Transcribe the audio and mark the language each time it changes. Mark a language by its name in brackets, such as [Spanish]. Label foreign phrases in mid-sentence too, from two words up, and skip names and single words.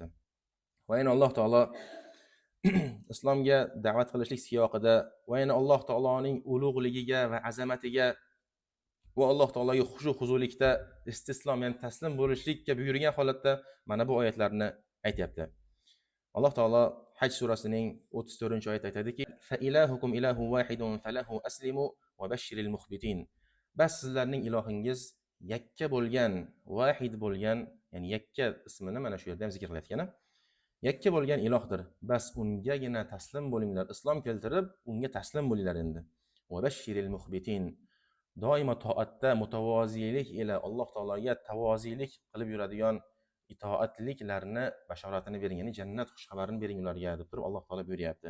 [Uzbek] Va yana Alloh taolo islomga da'vat qilishlik siyoqida va yana Alloh taoloning ulug'ligiga va azamatiga va Alloh taologa xushu huzulikda istislom, ya'ni taslim bo'lishlikka buyurgan holatda mana bu oyatlarni aytyapti. Alloh taolo Haj surasining 34-oyatda aytadiki: [Arabic] "فإلهكم إله واحد فله أسلموا وبشر المخبتين." [Uzbek] Bas sizlarning ilohingiz yakka bo'lgan, vahid bo'lgan, ya'ni yakka ismini mana shu yerda ham zikr qilayotgan. Yakka bo'lgan ilohdir. Bas ungagina taslim bo'linglar. Islom keltirib, unga taslim bo'linglar endi. [Arabic] وبشر المخبتين. [Uzbek] Doimo toatda mutavoziylik ila Alloh taologa tavoziylik qilib yuradigan itoatliklarni bashoratini bering, ya'ni jannat xushxabarini bering ularga deb turib Alloh taolo buyuryapti.